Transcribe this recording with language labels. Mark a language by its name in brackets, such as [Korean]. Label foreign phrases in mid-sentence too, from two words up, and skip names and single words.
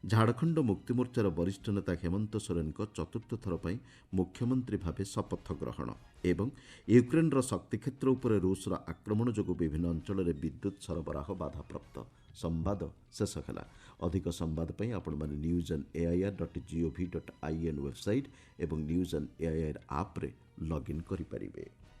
[Odia] ଝାଡ଼ଖଣ୍ଡ ମୁକ୍ତିମୋର୍ଚ୍ଚାର ବରିଷ୍ଠ ନେତା ହେମନ୍ତ ସୋରେନଙ୍କ ଚତୁର୍ଥ ଥର ପାଇଁ ମୁଖ୍ୟମନ୍ତ୍ରୀ ଭାବେ ଶପଥ ଗ୍ରହଣ ଏବଂ ୟୁକ୍ରେନ୍ର ଶକ୍ତିକ୍ଷେତ୍ର ଉପରେ ରୁଷର ଆକ୍ରମଣ ଯୋଗୁଁ ବିଭିନ୍ନ ଅଞ୍ଚଳରେ ବିଦ୍ୟୁତ୍ ସରବରାହ ବାଧାପ୍ରାପ୍ତ। ସମ୍ବାଦ ଶେଷ ହେଲା। ଅଧିକ ସମ୍ବାଦ ପାଇଁ ଆପଣମାନେ news&air.gov.in ୱେବସାଇଟ୍ ଏବଂ news&air ଆପ୍ରେ ଲଗ୍ଇନ୍ କରିପାରିବେ।